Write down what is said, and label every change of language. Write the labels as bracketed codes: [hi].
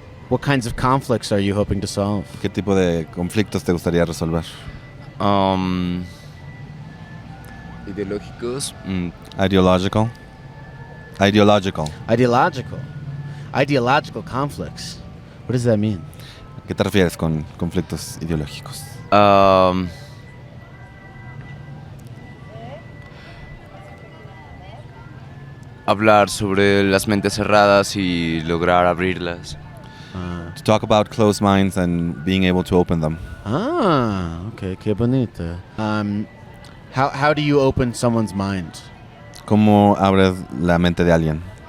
[en] What kinds of conflicts are you hoping to solve? [es] ¿Qué tipo de conflictos te gustaría resolver? Ideológicos. [en] Ideological. Ideological. Ideological. Ideological conflicts. What does that mean? [es] ¿A qué te refieres con conflictos ideológicos? Hablar sobre las mentes cerradas y lograr abrirlas. [en] To talk about closed minds and being able to open them. [es] Okay, qué bonito. [en] How do you open someone's mind? [es] ¿Cómo abres la mente de alguien?